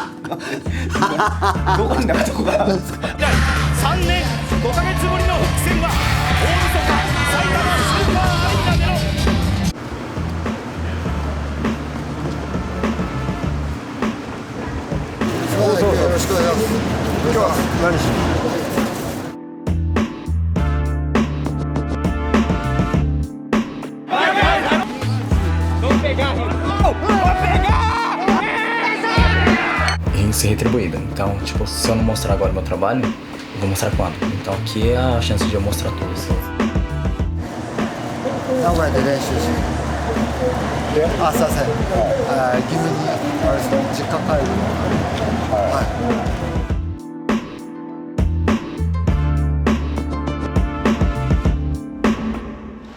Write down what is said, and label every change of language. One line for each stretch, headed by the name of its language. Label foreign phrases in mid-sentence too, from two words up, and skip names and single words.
Japanese: どこに泣くとこがあるんですか。3年5ヶ月ぶりの復帰戦は大晦日埼玉スーパーアリーナでの。よろしくお願いします。今日は何しに？
Portuguese: Ser retribuído. Então, tipo, se eu não mostrar agora o meu trabalho, eu vou mostrar quando? Então aqui é a chance de eu mostrar tudo.
Japanese: 名古屋で練習しに。すいません。義務にあれですね、実家帰るの。はい。